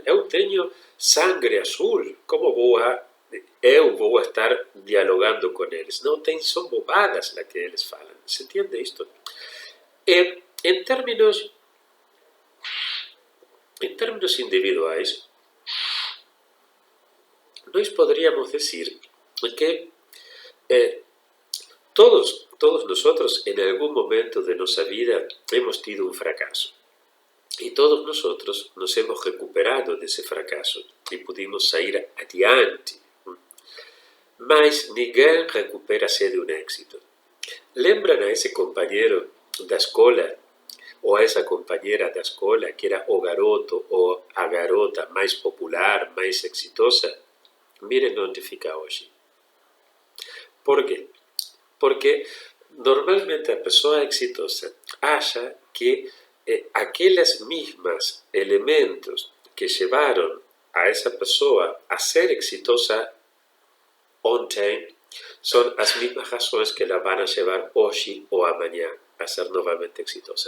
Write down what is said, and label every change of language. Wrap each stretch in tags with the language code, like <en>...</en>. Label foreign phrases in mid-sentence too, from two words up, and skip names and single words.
<pt>Eu tenho sangue azul, como eu vou estar dialogando com eles? Não tem, são</pt> <es>bobadas las que</es> <pt>eles falam. Se entende isto? Em termos individuais, nós poderíamos dizer que</pt> <es>todos nosotros en algún momento de nuestra vida hemos tenido un fracaso. Y todos nosotros nos hemos recuperado de ese fracaso y pudimos salir adiante.</es> <pt>Mas ninguém recupera-se de um éxito. Lembram a esse companheiro da escola ou a essa companheira da escola que era o garoto ou a garota mais popular, mais exitosa? Miren onde fica hoje. Por quê? Porque normalmente a pessoa exitosa acha que aqueles mesmos elementos que levaram a essa pessoa a ser exitosa ontem são as mesmas razões que</pt> <es>la van a</es> <pt>levar hoje ou amanhã a ser novamente exitosa.</pt>